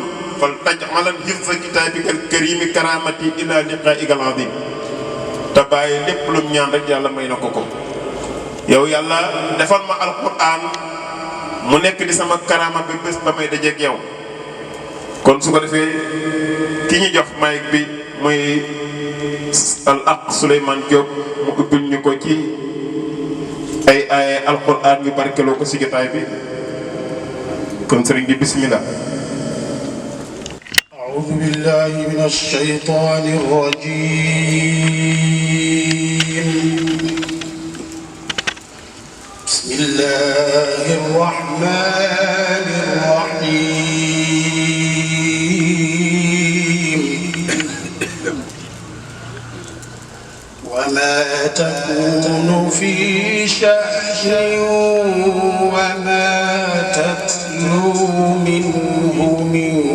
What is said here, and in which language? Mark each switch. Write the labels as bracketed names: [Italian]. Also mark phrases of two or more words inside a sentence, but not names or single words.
[Arabic] فلتجعلن حفظ كتابك الكريم كرامتي إلى لقائك العظيم [Wolof] te bàyyi lépp lu mu ñaan rek yàlla may na ko ko yow yàlla defal ma alquran mu nekk di sama karama ba bés ba may dajeeg yow kon su ko defee ki ñu jox mic bi muy al aq Souleymane Diop mu ubbil ñu ko ci ay alquran yu barkeloo ko si jotaay bi kon sëriñ bi bismillah [Arabic] أعوذ بالله من الشيطان الرجيم بسم الله الرحمن الرحيم وما تكون في شأن وما تتلو منه من